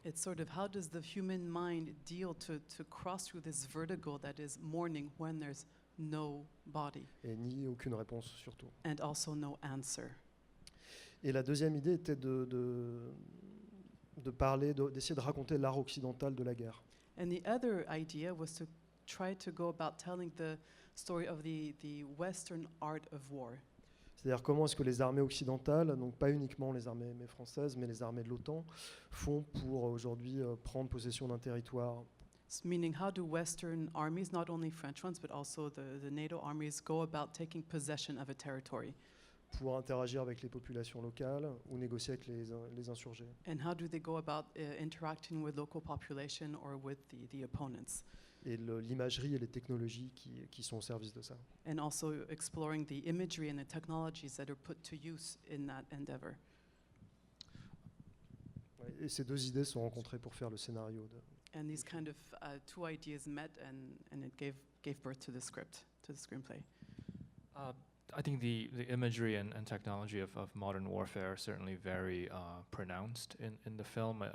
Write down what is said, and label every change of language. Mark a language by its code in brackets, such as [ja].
[en] It's sort of how does the human mind deal to cross through this vertigo that is mourning when there's no body. [fr] Et ni aucune réponse surtout. [en] And also no answer. [fr] Et la deuxième idée était de parler, d'essayer de raconter l'art occidental de la guerre. [en] And the other idea was to try to go about telling the story of the Western art of war. [fr] C'est-à-dire comment est-ce que les armées occidentales, donc pas uniquement les armées françaises, mais les armées de l'OTAN, font pour aujourd'hui prendre possession d'un territoire. [en] Meaning, how do Western armies, not only French ones, but also the NATO armies, go about taking possession of a territory? [fr] Pour interagir avec les populations locales ou négocier avec les insurgés. [en] And how do they go about interacting with local population or with the opponents? [fr] Et l'imagerie et les technologies qui sont au service de ça. [en] And also exploring the imagery and the technologies that are put to use in that endeavor. [fr] Et ces deux idées sont rencontrées pour faire le scénario. [en] And these kind of two ideas met, and it gave birth to the script, to the screenplay. I think the imagery and technology of modern warfare are certainly very pronounced in the film.